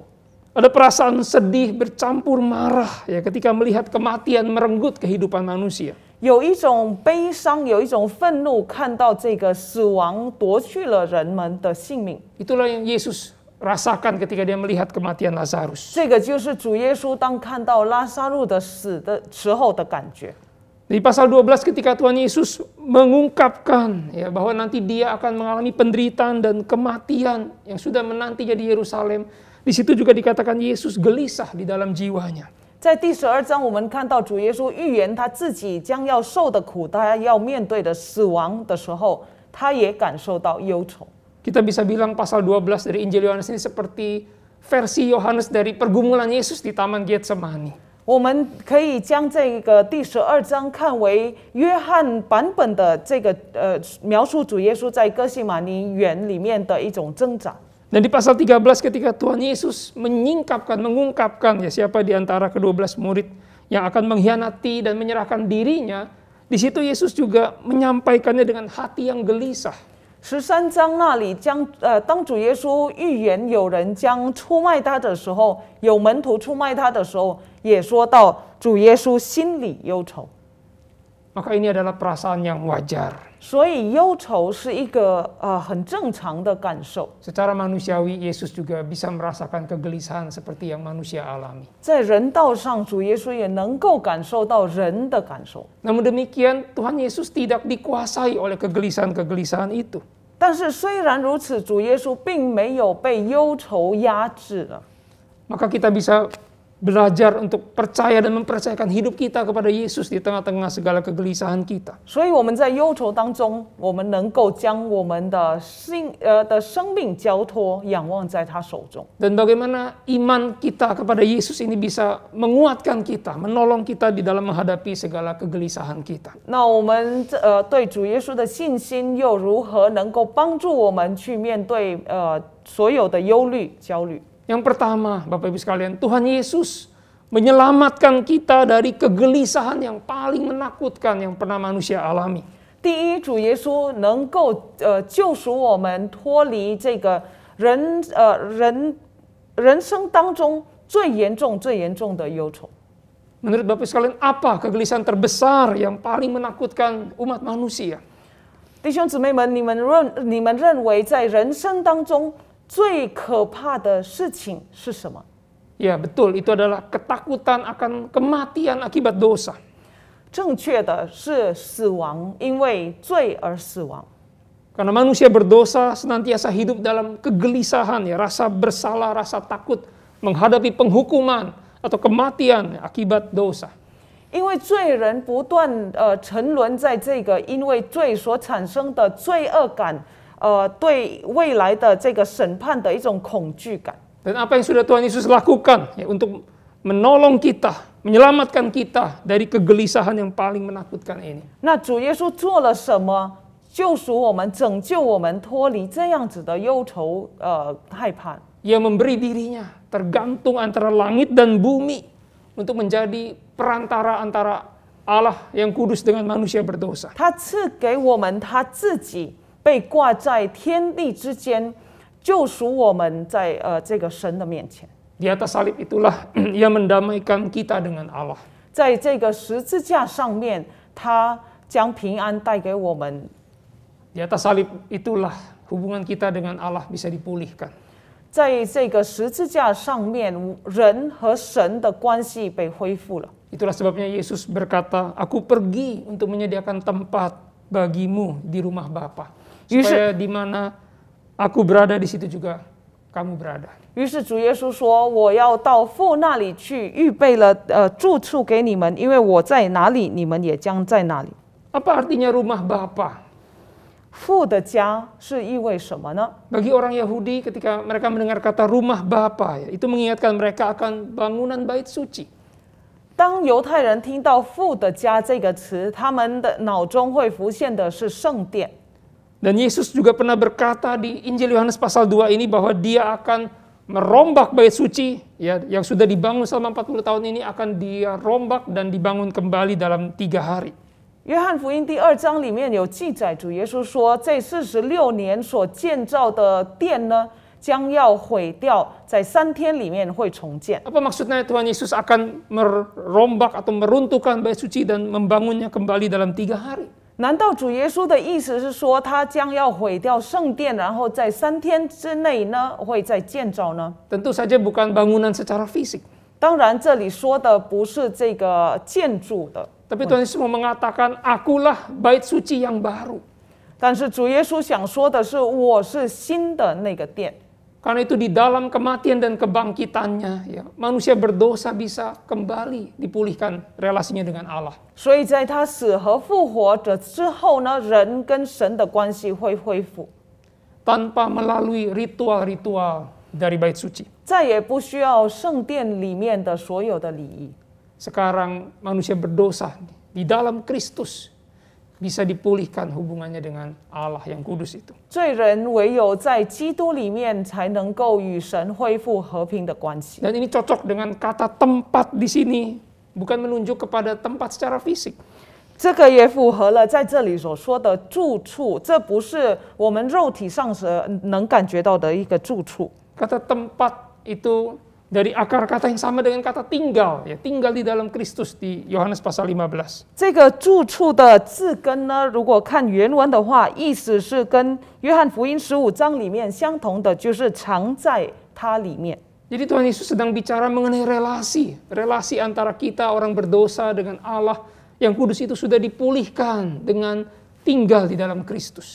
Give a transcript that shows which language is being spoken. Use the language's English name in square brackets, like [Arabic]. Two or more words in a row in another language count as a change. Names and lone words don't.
[Indonesian] Ada perasaan sedih bercampur marah ya ketika melihat kematian merenggut kehidupan manusia. [Chinese] 有一种悲伤，有一种愤怒，看到这个死亡夺去了人们的性命。 [Indonesian] Itulah yang Yesus rasakan ketika dia melihat kematian Lazarus. [Chinese] 这个就是主耶稣当看到拉撒路的死的时候的感觉。 [Indonesian] Di pasal 12 ketika Tuhan Yesus mengungkapkan ya bahwa nanti dia akan mengalami penderitaan dan kematian yang sudah menantinya di Yerusalem, di situ juga dikatakan Yesus gelisah di dalam jiwanya. [Chinese] 在第12章，我们看到主耶稣预言他自己将要受的苦，他要面对的死亡的时候，他也感受到忧愁。 [Indonesian] Kita bisa bilang pasal 12 dari Injil Yohanes ini seperti versi Yohanes dari pergumulan Yesus di Taman Getsemani. [Chinese] 我们可以将这个第12章看为约翰版本的这个描述主耶稣在哥西马尼园里面的一种挣扎。 [Indonesian] Dan di pasal 13 ketika Tuhan Yesus mengungkapkan ya siapa di antara ke-12 murid yang akan mengkhianati dan menyerahkan dirinya, di situ Yesus juga menyampaikannya dengan hati yang gelisah. [Chinese] 13 章那里当主耶稣预言有人将出卖他的时候，有门徒出卖他的时候，也说到主耶稣心里忧愁。 [Indonesian] Maka ini adalah perasaan yang wajar. [Chinese] 所以忧愁是一个很正常的感受。 [Indonesian] Secara manusiawi, Yesus juga bisa merasakan kegelisahan seperti yang manusia alami. [Chinese] 在人道上，主耶稣也能够感受到人的感受。 [Indonesian] Namun demikian, Tuhan Yesus tidak dikuasai oleh kegelisahan-kegelisahan itu. [Chinese] 但是虽然如此，主耶稣并没有被忧愁压制了。 [Indonesian] Maka kita bisa belajar untuk percaya dan mempercayakan hidup kita kepada Yesus di tengah-tengah segala kegelisahan kita. [Chinese] 所以我们在忧愁当中，我们能够将我们的生命交托，仰望在他手中。 [Indonesian] Dan bagaimana iman kita kepada Yesus ini bisa menguatkan kita, menolong kita di dalam menghadapi segala kegelisahan kita. [Chinese] 那我们对主耶稣的信心又如何能够帮助我们去面对所有的忧虑、焦虑？ [Indonesian] Yang pertama, Bapak Ibu sekalian, Tuhan Yesus menyelamatkan kita dari kegelisahan yang paling menakutkan yang pernah manusia alami. [Chinese] 第一，主耶稣能够救赎我们脱离这个人生当中最严重的忧愁。 [Indonesian] Menurut Bapak sekalian, apa kegelisahan terbesar yang paling menakutkan umat manusia? [Chinese] 弟兄姊妹们，你们认为在人生当中最可怕的事情是什么？ [Indonesian] Ya betul, itu adalah ketakutan akan kematian akibat dosa. [Chinese] 正确的是死亡，因为罪而死亡。 [Indonesian] Karena manusia berdosa senantiasa hidup dalam kegelisahan, ya, rasa bersalah, rasa takut menghadapi penghukuman atau kematian akibat dosa. [Chinese] 因为罪人不断沉沦在这个因为罪所产生的罪恶感。对未来的这个审判的一种恐惧感。 [Indonesian] Dan apa yang sudah Tuhan Yesus lakukan ya, untuk menolong kita, menyelamatkan kita dari kegelisahan yang paling menakutkan ini. [Chinese] 那主耶稣做了什么，救赎我们、拯救我们，脱离这样子的忧愁、害怕？ [Indonesian] Ia memberi dirinya tergantung antara langit dan bumi untuk menjadi perantara antara Allah yang kudus dengan manusia berdosa. [Chinese] 他赐给我们他自己。被挂在天地之间，救赎我们在这个神的面前。 [Indonesian] Di atas salib itulah ia mendamaikan kita dengan Allah. [Chinese] 在这个十字架上面，他将平安带给我们。 [Indonesian] Di atas salib itulah hubungan kita dengan Allah bisa dipulihkan. [Chinese] 在这个十字架上面，人和神的关系被恢复了。 [Indonesian] Itulah sebabnya Yesus berkata, "Aku pergi untuk menyediakan tempat bagimu di rumah Bapa." Supaya di mana aku berada di situ juga kamu berada. [Chinese] 于是主耶稣说：“我要到父那里去，预备了住处给你们，因为我在哪里，你们也将在哪里。” [Indonesian] Apa artinya rumah Bapa? [Chinese] 父的家是意味什么呢？ [Indonesian] Bagi orang Yahudi ketika mereka mendengar kata rumah Bapa, ya, itu mengingatkan mereka akan bangunan bait suci. [Chinese] 当犹太人听到“父的家”这个词，他们的脑中会浮现的是圣殿。 [Indonesian] Dan Yesus juga pernah berkata di Injil Yohanes pasal 2 ini bahwa dia akan merombak bait suci ya, yang sudah dibangun selama 40 tahun ini akan dia rombak dan dibangun kembali dalam 3 hari. [Chinese] 约翰福音第2章里面有记载，主耶稣说，这46年所建造的殿呢，将要毁掉，在3天里面会重建。 [Indonesian] Apa maksudnya Tuhan Yesus akan merombak atau meruntuhkan bait suci dan membangunnya kembali dalam 3 hari? [Chinese] 难道主耶稣的意思是说，他将要毁掉圣殿，然后在3天之内呢，会再建造呢？ [Indonesian] Tentu saja bukan bangunan secara fisik. [Chinese] 当然，这里说的不是这个建筑的， [Indonesian] Tapi Tuhan Yesus mau mengatakan, akulah bait suci yang baru. [Chinese] 但是主耶稣想说的是，我是新的那个殿。 [Indonesian] Karena itu di dalam kematian dan kebangkitannya, ya, manusia berdosa bisa kembali dipulihkan relasinya dengan Allah. [Chinese] 所以在他死和复活者之后呢，人跟神的关系会恢复， [Indonesian] Tanpa melalui ritual-ritual dari bait suci. [Chinese] 再也不需要圣殿里面的所有的礼仪。 [Indonesian] Sekarang manusia berdosa di dalam Kristus bisa dipulihkan hubungannya dengan Allah yang kudus itu. [Chinese] 罪人唯有在基督里面才能够与神恢复和平的关系。 [Indonesian] Dan ini cocok dengan kata tempat di sini, bukan menunjuk kepada tempat secara fisik. [Chinese] 这个也符合了在这里所说的住处，这不是我们肉体上能感觉到的一个住处。 [Indonesian] Kata tempat itu dari akar kata yang sama dengan kata tinggal, ya, tinggal di dalam Kristus di Yohanes pasal 15. [Chinese] 这个住处的字根呢，如果看原文的话，意思是跟约翰福音15章里面相同的，就是常在它里面。 [Indonesian] Jadi Tuhan Yesus sedang bicara mengenai relasi antara kita orang berdosa dengan Allah yang kudus itu sudah dipulihkan dengan tinggal di dalam Kristus.